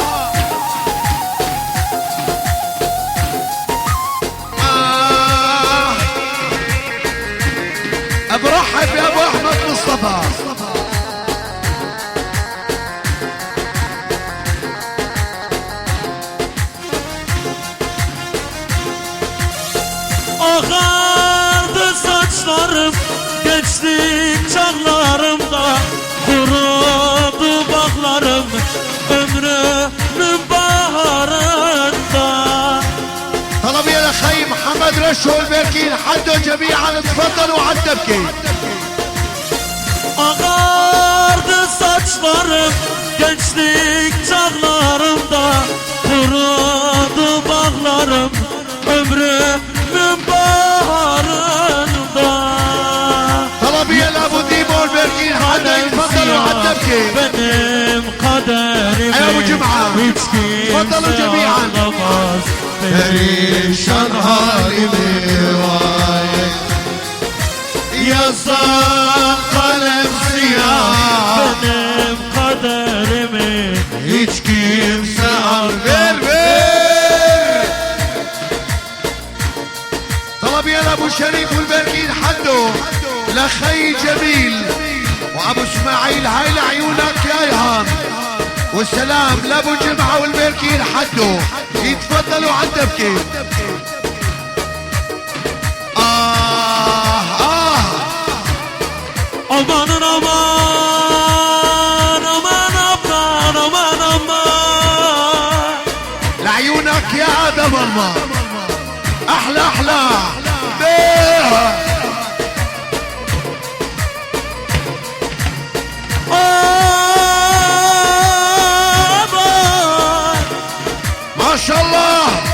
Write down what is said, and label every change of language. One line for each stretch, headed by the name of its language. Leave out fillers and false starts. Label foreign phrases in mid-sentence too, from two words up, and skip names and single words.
Arabic: برحب يا ابو احمد مصطفى.
Turkish: Ağardı saçlarım gençlik çağlarımda, kurudu bağlarım ömrümün baharında.
Arabic: طلب يا اخي محمد رشو البركين حدوا جميعا تفضلوا عالدبكة.
Turkish: Ağardı saçlarım gençlik çağlarımda, kurudu bağlarım ömrümün baharında.
Arabic: طلب يا ابو ديمو البركين حدا تفضلوا عالدبكة.
Turkish: Benim kaderimi
Arabic: يا ابو جمعة
Turkish: hiç
Arabic: تفضلوا
Turkish: kimse
Arabic: جميعا.
Turkish: anlamaz. perişan halimi vay. Yazan kalem siyah Benim kaderimi hiç kimse ver ver.
Arabic: طلب يا ابو شريف والبركين حدو لخي جميل وابو اسماعيل، هاي لعيونك يا ايهام. والسلام لابو جمعة والبركين حدو يتفضلوا عالدبكة.
Turkish: amanın aman aman aman aman aman.
Arabic: لعيونك يا ادم الله احلى احلى بيه. ما شاء الله